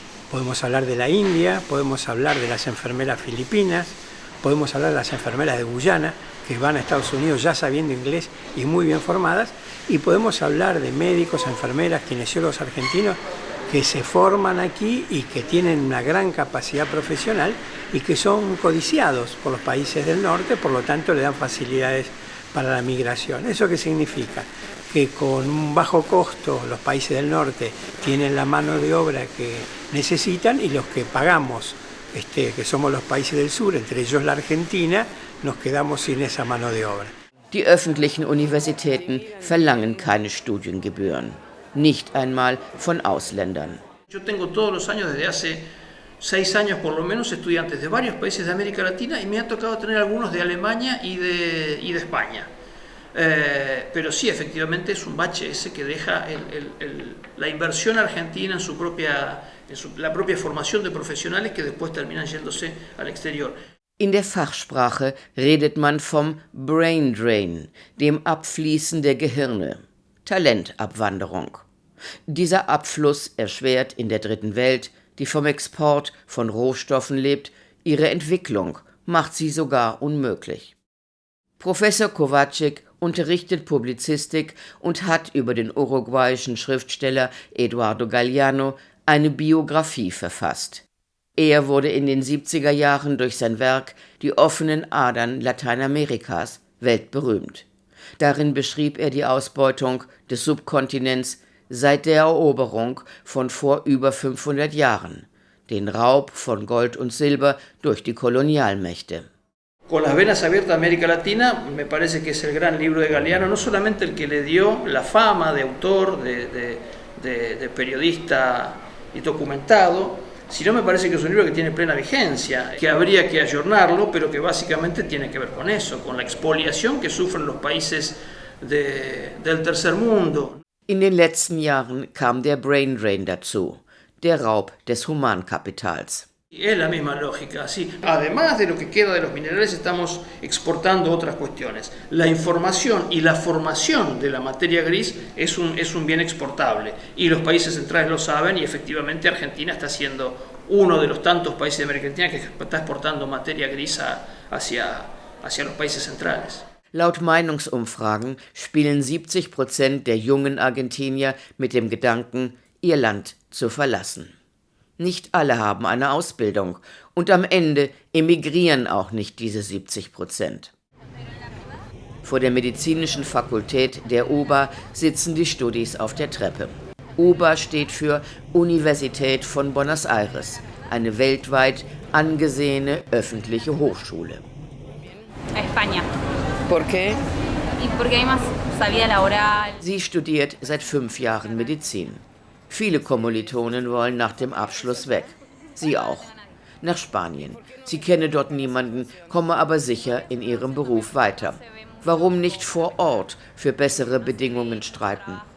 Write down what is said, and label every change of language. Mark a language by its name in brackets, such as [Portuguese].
[Spanish] Podemos hablar de la India, podemos hablar de las enfermeras filipinas, podemos hablar de las enfermeras de Guyana, que van a Estados Unidos ya sabiendo inglés y muy bien formadas, y podemos hablar de médicos, enfermeras, kinesiólogos argentinos que se forman aquí y que tienen una gran capacidad profesional y que son codiciados por los países del norte, por lo tanto le dan facilidades para la migración. ¿Eso qué significa? Que con un bajo costo los países del norte tienen la mano de obra que necesitan y los que pagamos, que somos los países del sur, entre ellos la Argentina, nos quedamos sin esa mano de obra. [German] Die öffentlichen Universitäten verlangen keine Studiengebühren, nicht einmal von Ausländern. [Spanish] Yo tengo todos los años, desde hace 6 años por lo menos, estudiantes de varios países de América Latina y me ha tocado tener algunos de Alemania y de España. Pero sí, efectivamente es un bache ese que deja la inversión argentina en la propia formación de profesionales que después terminan yéndose al exterior. [German] In der Fachsprache redet man vom Brain Drain, dem Abfließen der Gehirne, Talentabwanderung. Dieser Abfluss erschwert in der Dritten Welt, die vom Export von Rohstoffen lebt, ihre Entwicklung, macht sie sogar unmöglich. Professor Kovacic unterrichtet Publizistik und hat über den uruguayischen Schriftsteller Eduardo Galeano eine Biografie verfasst. Er wurde in den 70er Jahren durch sein Werk Die offenen Adern Lateinamerikas weltberühmt. Darin beschrieb er die Ausbeutung des Subkontinents seit der Eroberung von vor über 500 Jahren, den Raub von Gold und Silber durch die Kolonialmächte. [Spanish] Con las venas abiertas a América Latina, me parece que es el gran libro de Galeano, no solamente el que le dio la fama de autor, de periodista y documentado, sino me parece que es un libro que tiene plena vigencia, que habría que ayornarlo, pero que básicamente tiene que ver con eso, con la expoliación que sufren los países del tercer mundo. [German] In den letzten Jahren kam der Brain Drain dazu, der Raub des Humankapitals. [Spanish] Es la misma lógica, sí. Además de lo que queda de los minerales, estamos exportando otras cuestiones. La información y la formación de la materia gris es un bien exportable. Y los países centrales lo saben y efectivamente Argentina está siendo uno de los tantos países de América Latina que está exportando materia gris hacia los países centrales. [German] Laut Meinungsumfragen spielen 70% der jungen Argentinier mit dem Gedanken, ihr Land zu verlassen. Nicht alle haben eine Ausbildung und am Ende emigrieren auch nicht diese 70%. Vor der medizinischen Fakultät der UBA sitzen die Studis auf der Treppe. UBA steht für Universität von Buenos Aires, eine weltweit angesehene öffentliche Hochschule. [Spanish] España. ¿Por qué? Y porque hay más salida laboral. [German] Sie studiert seit 5 Jahren Medizin. Viele Kommilitonen wollen nach dem Abschluss weg. Sie auch. Nach Spanien. Sie kenne dort niemanden, komme aber sicher in ihrem Beruf weiter. Warum nicht vor Ort für bessere Bedingungen streiten?